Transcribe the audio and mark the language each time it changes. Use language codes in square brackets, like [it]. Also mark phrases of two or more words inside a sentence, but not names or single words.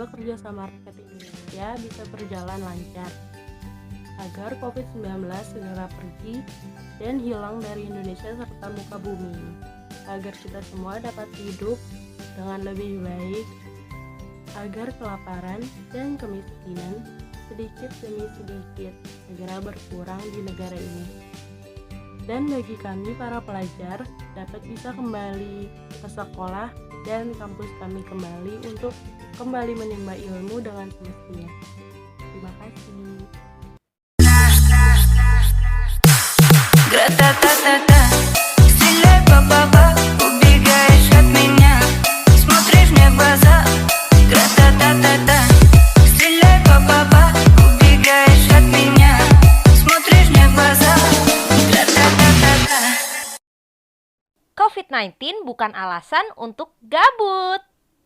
[id] kerjasama rakyat Indonesia bisa berjalan lancar, agar COVID-19 segera pergi dan hilang dari Indonesia serta muka bumi, agar kita semua dapat hidup dengan lebih baik, agar kelaparan dan kemiskinan sedikit demi sedikit segera berkurang di negara ini. Dan bagi kami para pelajar dapat bisa kembali ke sekolah dan kampus kami kembali untuk kembali menimba ilmu dengan semestinya. Terima kasih. [ru] Гра-та-та-та-та, стреляй, па-па-па, убегаешь от меня, смотришь мне в глаза. Гра-та-та-та-та, стреляй, па-па-па, убегаешь от меня, смотришь мне в глаза. [id] COVID-19 bukan alasan untuk gabut.